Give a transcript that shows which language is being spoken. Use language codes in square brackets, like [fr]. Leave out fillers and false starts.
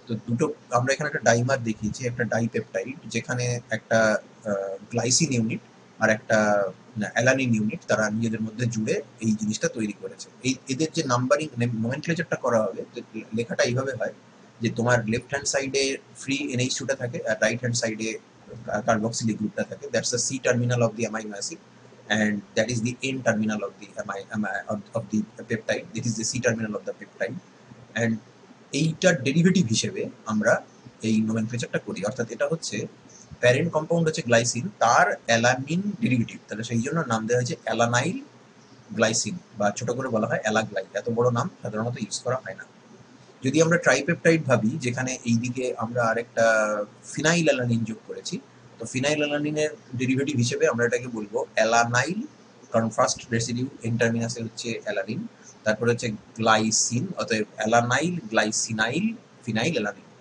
[bn] তো দুটো আমরা এখানে একটা ডাইমার দেখিয়েছি, একটা ডাইপেপটাইড, যেখানে একটা গ্লাইসিন ইউনিট আর একটা অ্যালানিন ইউনিট তারা নিজেদের মধ্যে জুড়ে এই জিনিসটা তৈরি করেছে। এই এদের যে নাম্বারিং নোমেনক্লেচারটা করা হবে, লেখাটা এইভাবে হয় যে তোমার লেফট হ্যান্ড সাইডে ফ্রি NH2টা থাকে আর রাইট হ্যান্ড সাইডে কার্বক্সিলিক গ্রুপটা থাকে। [en] That's the C terminal of the amino acid, and that is the N terminal of the of the peptide. This is the C terminal of the peptide, and [bn] এইটার derivative হিসেবে আমরা এই নোমেনক্লেচারটা করি। অর্থাৎ এটা হচ্ছে প্যারেন্ট কম্পাউন্ড হচ্ছে glycine, তার অ্যালানিন ডেরিভেটিভ, তাহলে সেই জন্য নাম দেওয়া হয়েছে অ্যালানাইল গ্লাইসিন, বা ছোট করে বলা হয় অ্যালাগ্লাই। এত বড় নাম সাধারণত ইউজ করা হয় না। যদি আমরা ট্রাইপেপটাইড ভাবি, যেখানে এইদিকে আমরা আরেকটা ফিনাইল অ্যালানিন যোগ করেছি, তো ফিনাইল অ্যালানিনের ডেরিভেটিভ হিসেবে আমরা এটাকে বলবো অ্যালানাইল, কারণ ফার্স্ট রেসিডিউ এন টার্মিনাসে হচ্ছে অ্যালানিন, তারপরে হচ্ছে গ্লাইসিন, অতএব অ্যালানাইল গ্লাইসিনাইল ফিনাইল অ্যালানিন।